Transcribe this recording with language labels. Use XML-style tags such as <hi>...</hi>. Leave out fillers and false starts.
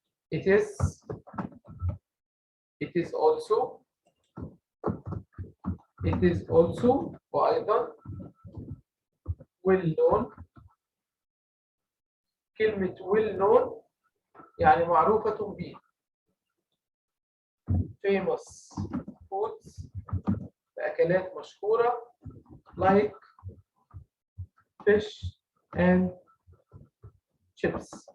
<en>It is also</en> <ar>وأيضا</ar> <en>well known.</en> <ar>كلمة</ar> <en>well known</en> <ar>يعني معروفة به.</ar> <en>famous foods</en> <ar>أكلات مشهورة</ar> <en>like fish and chips.</en>